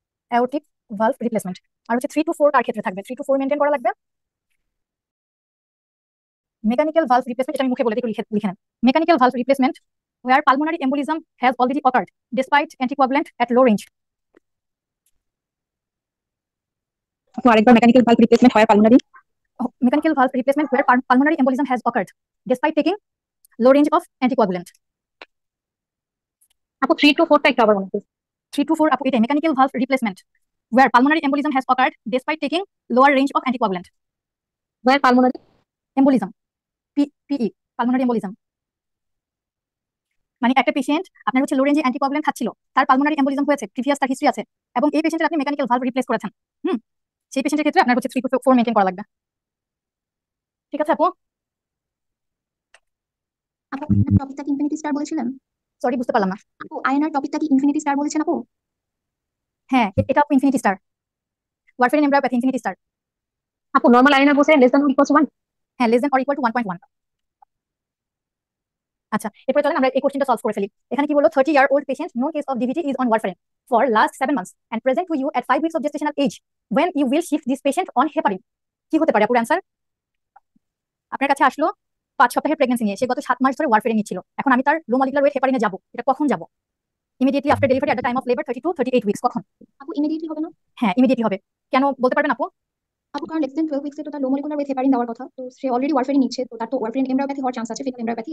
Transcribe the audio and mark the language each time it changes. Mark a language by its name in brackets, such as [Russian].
[Bangla] Aortic valve replacement আর হচ্ছে 3 to 4 কার ক্ষেত্রে থাকবে? 3 to 4 মেনটেন করা লাগবে। মেকানিক্যাল ভালভ রিপ্লেসমেন্ট, এটা আমি মুখে বলে দিই, একটু লিখে লিখে নেন। [English] Mechanical valve replacement where pulmonary embolism has already occurred despite anticoagulant at low range. [Bangla] আপু আরেকবার মেকানিক্যাল ভালভ রিপ্লেসমেন্ট হয় pulmonary. [English] Mechanical valve replacement where pulmonary embolism has occurred despite taking low range of anticoagulant. [Bangla] আপু 3 to 4টা একটু আবার মনে করুন। 3 to 4 আপু এটাই [English] Mechanical valve replacement where pulmonary embolism has occurred despite taking lower range of anticoagulant. Where pulmonary [Bangla] Embolism, PE, pulmonary embolism মানে একটা পেশেন্ট আপনার হচ্ছে লো রেঞ্জে অ্যান্টিকোয়াগুলেন্ট খাচ্ছিল, তার পালমোনারি এম্বোলিজম হয়েছে, প্রিভিয়াস তার হিস্ট্রি আছে, এবং এই পেশেন্টের আপনি মেকানিক্যাল ভালভ রিপ্লেস করেছেন। হুম, সেই পেশেন্টের ক্ষেত্রে আপনার হচ্ছে 3 to 4 মেনটেন করা লাগবে। ঠিক আছে আপু? আপু টপিকটা কি ইনফিনিটি স্টার বলেছিলেন? সরি, বুঝতে পারলাম না। আপু আয়নার টপিকটা কি ইনফিনিটি স্টার বলেছেন আপু? হ্যাঁ, এটা আপু infinity star, warfarin এমব্রায়োপ্যাথি infinity star. আপু নরমাল আয়না বলছে [English] Less than or equal to 1। হ্যাঁ, less than or equal to 1.1। [Bangla] আচ্ছা, এরপরে চলেন আমরা এই কোশ্চেনটা সলভ করে ফেলি। এখানে কি বললো? [English] 30-year-old patient, no case of DVT is on warfarin for last 7 months and present to you at 5 weeks of gestational age. When you will shift this patient on heparin? [Bangla] কি হতে পারে আপুর অ্যান্সার? আপনার কাছে আসলো 5 সপ্তাহের প্রেগন্যান্সি নিয়ে, সে গত 7 মাস ধরে ওয়ারফেরিন নিচ্ছিল, এখন আমি তার লো মলিকুলার ওয়েট হেপারিনে যাবো, এটা কখন যাবো? [English] Immediately after delivery at the time of labour 30 to 38 weeks. [Bangla] কখন? আপু ইমিডিয়েটলি হবে না? হ্যাঁ, ইমিডিয়েটলি হবে। কেন বলতে পারবেন আপু? আপু কারণ লেস দেন 12 উইকসে তো তার লো মলিকুলার ওয়েট হেপারিন দেওয়ার কথা, তো সে অলরেডি ওয়ারফেরিন নিচ্ছে, তো তার তো ওয়ারফেরিন এমব্রায়োপ্যাথি হওয়ার চান্স আছে, ফিটাল এমব্রায়োপ্যাথি।